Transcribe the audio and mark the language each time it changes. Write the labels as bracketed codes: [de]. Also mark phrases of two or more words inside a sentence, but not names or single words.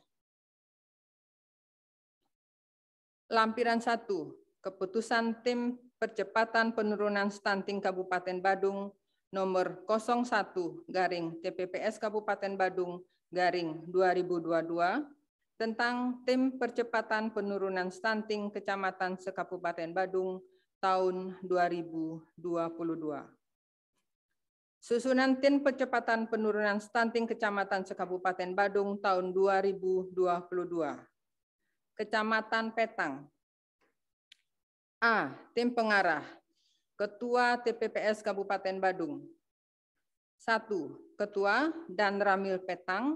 [id] Lampiran 1, keputusan tim Percepatan Penurunan Stunting Kabupaten Badung nomor 01/TPPS Kabupaten Badung /2022 tentang Tim Percepatan Penurunan Stunting Kecamatan se-Kabupaten Badung tahun 2022. Susunan Tim Percepatan Penurunan Stunting Kecamatan se-Kabupaten Badung tahun 2022. Kecamatan Petang. A. Tim Pengarah. Ketua TPPS Kabupaten Badung. 1. Ketua dan Ramil Petang.